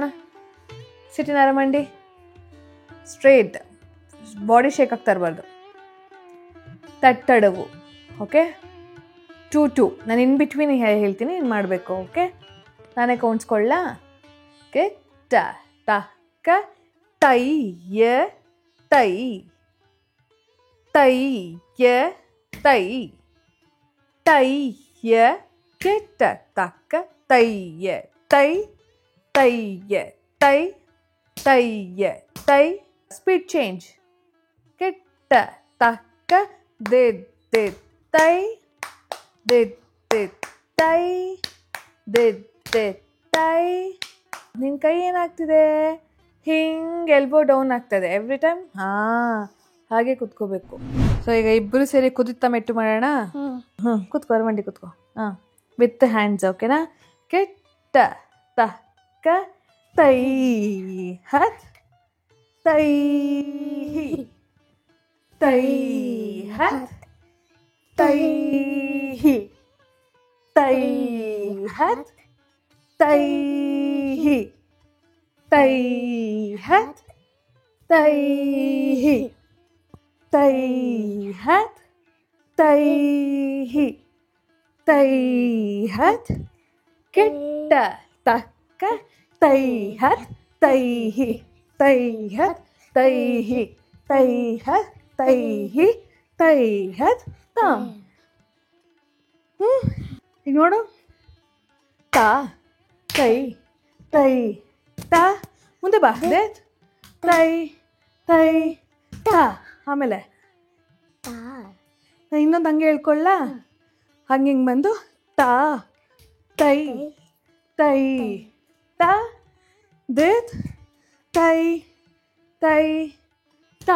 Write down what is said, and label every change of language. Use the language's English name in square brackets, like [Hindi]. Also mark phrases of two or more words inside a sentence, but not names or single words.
[Kannada] ಸಿಟ್ಟಿನ ಅರಮಂಡಿ ಸ್ಟ್ರೇಟ್, [English] body shake [Kannada] ಆಗ್ತಾ ಇರಬಾರ್ದು. ತಟ್ಟಡವು. ಓಕೆ, 2 ನಾನು [English] in between [Kannada] ಹೇಳ್ತೀನಿ, ಏನು ಮಾಡಬೇಕು. ಓಕೆ, ನಾನೇ ಕೌಣ್ಸ್ಕೊಳ್ಳ. ಓಕೆ, ಟ ಟ ಕ ತೈ ಯ ತೈ ತೈ ಯ ತೈ ತೈ ಯ ಕೆ ಟ ತಕ್ಕ ತೈ ಯ ತೈ ತೈ ಯ ತೈ ತೈ ಯ ತೈ. [English] speed change. ಕೆಟ್ಟ ತಕ್ಕ ದೆ ದೆ ತೈ ದೆ ದೆ ತೈ ದೆ ದೆ ತೈ. [Kannada] ನಿನ್ನ ಕೈ ಏನಾಗ್ತಿದೆ? ಹಿಂಗೆ [English] elbow down [Kannada] ಆಗ್ತದೆ [English] every time. [Kannada] ಹಾಗೆ ಕುತ್ಕೋಬೇಕು. ಸೊ ಈಗ ಇಬ್ಬರು ಸೇರಿ ಕುದಿತ ಮೆಟ್ಟು ಮಾಡೋಣ. ಕುತ್ಕೋ, ಅರಮಂಡಿ ಕುತ್ಕೋ. [English] with hands. [Kannada] ಓಕೆನಾ? ಕೆಟ್ಟ ತಕ್ಕ ತೈ ಹತ್ ತೈ ತೈ ಹತ್ ತೈ ತೈ ಹತ್ ತೈ तैहत तैहि तैहत तैहि तैहत ಕೆಟ್ಟ ತಕ್ಕ तैहत तैहि तैहत तैहि तैहत तैहि तैहत ताम. ಈಗ ನೋಡು ತಾ ತೈ ತೈ ತಾ ಮುಂದೆ ಬಾ ದೇತ್ ತೈ ತೈ ತಾ. ಆಮೇಲೆ ಇನ್ನೊಂದು ಹಂಗೆ ಹೇಳ್ಕೊಳ್ಳ ಹಂಗೆ ಹಿಂಗೆ ಬಂದು ತಾ ತೈ ತೈ ತಾ ದೇತ್ ತೈ ತೈ ತಾ.